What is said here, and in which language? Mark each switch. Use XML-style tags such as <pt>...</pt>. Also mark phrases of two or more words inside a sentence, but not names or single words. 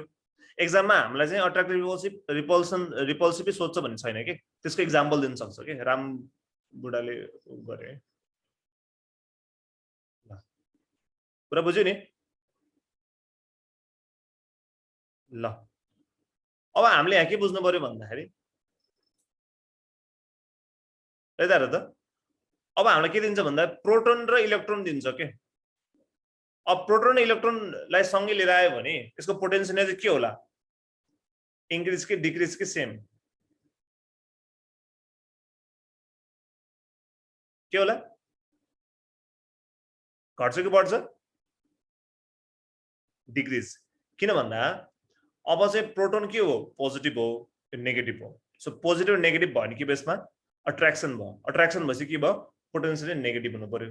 <ne>एक्जाममा हामीलाई चाहिँ</ne> <en>attractive repulsive</en> <ne>सोध्छ भन्ने छैन कि, त्यसको इक्जाम्पल दिन सक्छ कि, राम बुढाले गरे पुरा बुझ्यो नि ल। अब हामीले यहाँ के बुझ्नु पर्यो भन्दाखेरि यता हेर त, अब हामीलाई के दिन्छ भन्दा प्रोटोन र इलेक्ट्रोन दिन्छ के। अब प्रोटोन र इलेक्ट्रोनलाई सँगै लिएर आयो भने यसको पोटेन्सियल चाहिँ के होला, इंक्रीज के डिक्रीज के सेम के होला, घट्छ कि बढ्छ, डिक्रीज। किन भन्दा अब चाहिँ प्रोटोन के हो, पोजिटिभ हो नेगेटिभ हो।</ne> <en>so positive negative</en> <ne>भयो भने के बेसमा अट्र्याक्सन भयो, अट्र्याक्सन भएपछि के भयो</ne> <en>potential negative</en> <ne>हुनु पर्यो।</ne>